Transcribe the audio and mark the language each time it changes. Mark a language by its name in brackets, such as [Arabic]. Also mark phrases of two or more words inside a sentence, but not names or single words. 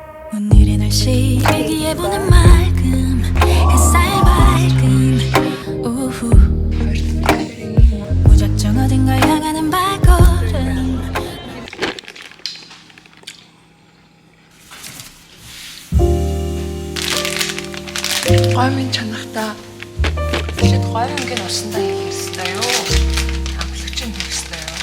[Korean] 오늘의 날씨 일기예보는 맑음 햇살 밝음 오후 무작정 어딘가 향하는 발걸음 [Mongolian] Гомын чанартай тэгээд гоё ингээд усандаа хийх ёстой юу? Амтлагч нь хийх ёстой юу?